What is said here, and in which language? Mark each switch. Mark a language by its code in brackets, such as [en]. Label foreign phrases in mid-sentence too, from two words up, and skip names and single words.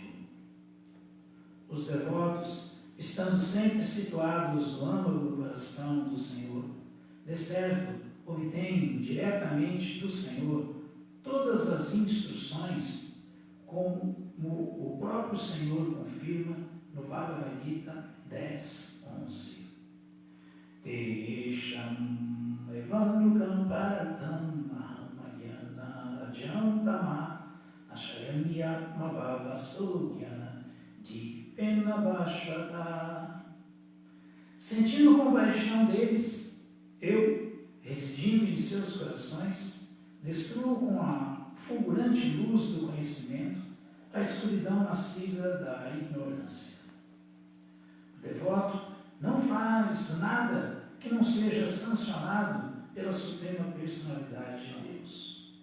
[pt] Os devotos, estando sempre situados no âmago do coração do Senhor, de certo obtêm diretamente do Senhor todas as instruções, como o próprio Senhor confirma no Bhagavad Gita 10:11. [sa] तेषाम् एवानुकम्पार्थम् अहम् अज्ञानजं तमः नाशयाम्यात्मभावस्थो ज्ञानदीपेन भास्वता. [pt] Sentindo compaixão deles, eu, residindo em seus corações, destruo com a fulgurante luz do conhecimento a escuridão nascida da ignorância. O devoto não faz nada que não seja sancionado pela Suprema Personalidade de Deus.